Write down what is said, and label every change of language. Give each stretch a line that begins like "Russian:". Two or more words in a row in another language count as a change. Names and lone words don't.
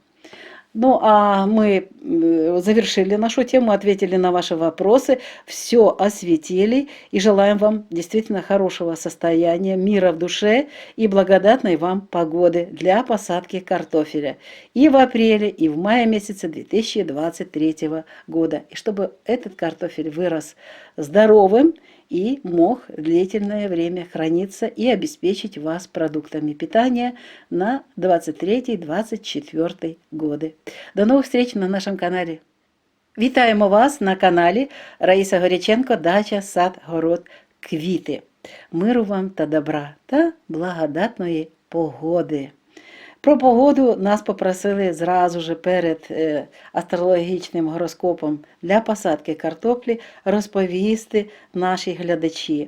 Russian: Ну, а мы завершили нашу тему, ответили на ваши вопросы, все осветили и желаем вам действительно хорошего состояния, мира в душе и благодатной вам погоды для посадки картофеля и в апреле, и в мае месяце 2023 года. И чтобы этот картофель вырос здоровым и мог длительное время храниться и обеспечить вас продуктами питания на 23-24 годы. До новых встреч на нашем канале.
Ukrainian: Вітаємо вас на каналі Раїса Горяченко «Дача, сад, город, квіти». Миру вам та добра та благодатної погоди. Про погоду нас попросили зразу же перед астрологічним гороскопом для посадки картоплі розповісти наші глядачі.